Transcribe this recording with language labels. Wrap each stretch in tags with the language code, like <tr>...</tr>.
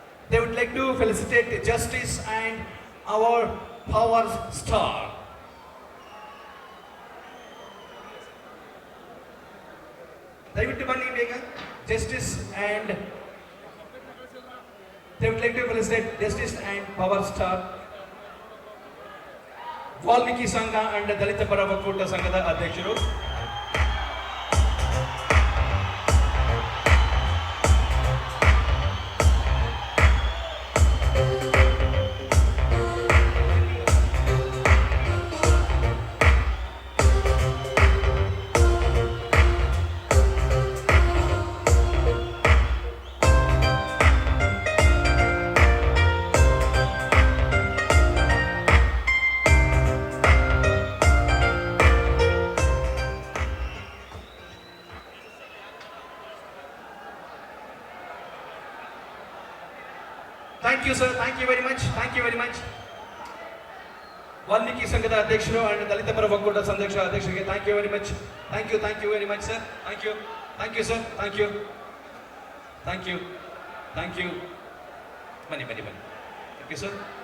<en>They would like to felicitate Justice and our Power Star.</en> <kn>ದಯವಿಟ್ಟು ಬನ್ನಿ ಬೇಗ.</kn> <en>Justice and they would like to felicitate Justice and Power Star.</en> <kn>Valmiki ಸಂಘ and ದಲಿತ ಪರ ಒಕ್ಕೂಟ ಸಂಘದ ಅಧ್ಯಕ್ಷರು.</kn> <en>Thank you sir, thank you very much, thank you very much.</en> <kn>Valmiki ಸಂಘದ ಅಧ್ಯಕ್ಷರು ಅಂಡ್ ದಲಿತ ಪರ ಒಕ್ಕೂಟ ಅಧ್ಯಕ್ಷರಿಗೆ</kn> <en>Thank you very much. Thank you very much sir. Thank you sir, thank you.</en> <kn>ಬನ್ನಿ</kn> <en>Thank you sir.</en>